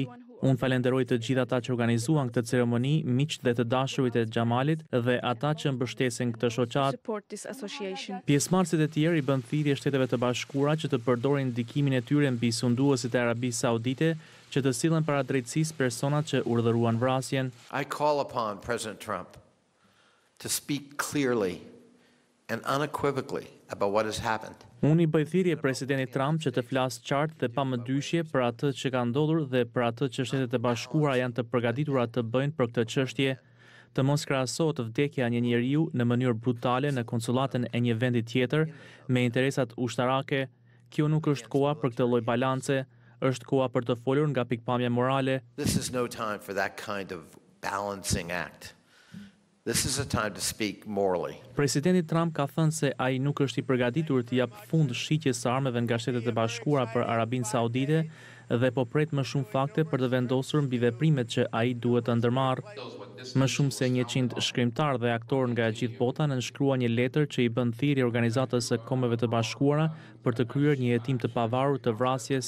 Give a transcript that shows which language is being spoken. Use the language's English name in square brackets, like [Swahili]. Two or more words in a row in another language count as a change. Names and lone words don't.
[Albanian] Unë falenderoj të gjithë ata që organizuan këtë ceremoni, miqt dhe të dashurit e Xhamalit dhe ata që mbështesin këtë shoqat. Pjesëmarrësit e tjerë i bën thirrje Shteteve të Bashkuara që të përdorin ndikimin e tyre mbi sunduesit e Arabisë Saudite që të sillen para drejtësisë personat që urdhëruan vrasjen. [English] I call upon President Trump to speak clearly and unequivocally about what has happened. [Albanian] Unë i bëj thirrje presidentit Trump që të flasë qartë dhe pa mëdyshje për atë që ka ndodhur dhe për atë që Shtetet e Bashkuara janë të përgatitura të bëjnë për këtë çështje, të mos krahasohet vdekja e një njeriu në mënyrë brutale në konsulatën e një vendi tjetër me interesat ushtarake. Kjo nuk është koha për këtë lloj balance, është koha për të folur nga pikpamja morale. [English] This is no time for that kind of balancing act. This is a time to speak morally. [Albanian] Presidenti Trump ka thënë se ai nuk është i përgatitur të jap fund shitjes së armëve nga Shtetet e Bashkuara për Arabinë Saudite dhe po pret më shumë fakte për të vendosur mbi veprimet që ai duhet të ndërmarrë. Më shumë se 100 shkrimtar dhe aktorë nga e gjithë bota nënshkrua një letër që i bën thirrje Organizatës së Kombeve të Bashkuara për të kryer një hetim të pavarur të vrasjes.